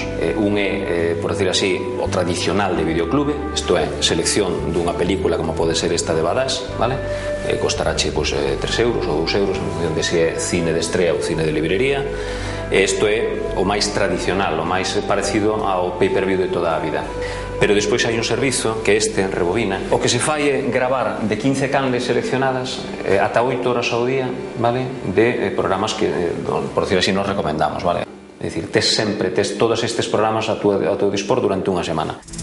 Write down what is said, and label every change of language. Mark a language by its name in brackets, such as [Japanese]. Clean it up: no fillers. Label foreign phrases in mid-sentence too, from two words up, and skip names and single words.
[Galician] Un é, [Spanish] por decir así, [Galician] o tradicional de videoclube, isto é, selección dunha película como pode ser esta de Badass, vale? Costarache 3 euros ou 2 euros, en función de se é cine de estrea ou cine de librería. Isto é o máis tradicional, o máis parecido ao pay-per-view de toda a vida. Pero despois hai un servizo que rebobina. O que se fai é gravar de 15 canles seleccionadas ata 8 horas ao día, vale? De programas que, [Spanish] por decir así, [Galician] nos recomendamos, vale? É dicir, tes todos estes programas a teu dispor durante unha semana.